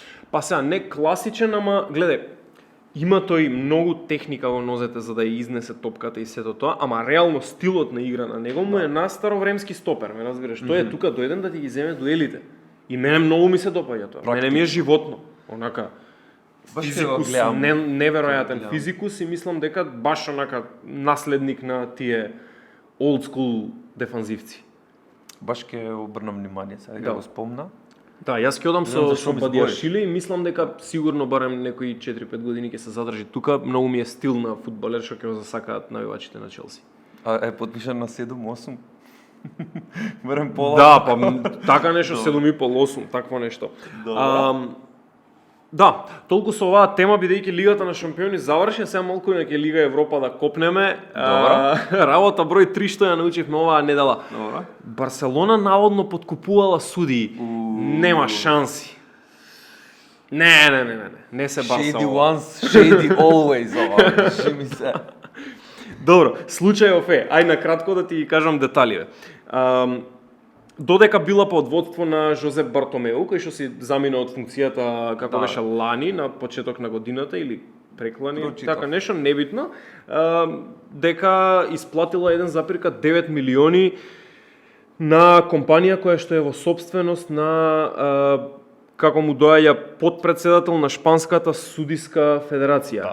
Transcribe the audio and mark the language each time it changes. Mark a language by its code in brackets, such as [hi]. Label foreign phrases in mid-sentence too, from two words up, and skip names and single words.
[mk] па сега не класичен, ама гледај, има тој многу техника во нозете за да ја изнесе топката и сето тоа, ама реално стилот на игра на него му е на старовремски стопер, ме разбираш. Тој е тука дојден да ти ги земе дуелите. И мене многу ми се допаѓа тоа. Мене ми е животно, онака физикус, неверојатен физикус и мислам дека баш онака наследник на тие [en] old school [mk] дефанзивци. Баш ќе обрнам внимание, сега го спомна. Да, јас ќе одам знам со зашто ми Бадиашвили и мислам дека сигурно барем некои 4-5 години ќе се задржи тука. Многу ми е стил на фудбалер што ќе го засакаат навивачите на Челси. А е подпишан на 7-8. Барем пола. Да, па така нешто 7,5-8, такво нешто. Да, толку со оваа тема, бидејќи Лигата на шампиони заврши, сега малку на ќе Лига Европа да копнеме. Работа број 3 што ја научивме оваа недела. Добро. Барселона наводно подкупувала судии. Нема шанси. Не се Барса. [en] Shady once, shady always. [mk] Кажи ми се. Добро, случајов е, ај на кратко да ти ги кажам деталите. Додека била под водство на Жозеп Бартомеу, кој што си замина од функцијата како беше лани на почеток на годината или преклани, така нешто небитно, дека исплатила 1,9 милиони на компанија која што е во собственост на како му доаѓа подпредседател на Шпанската судиска федерација.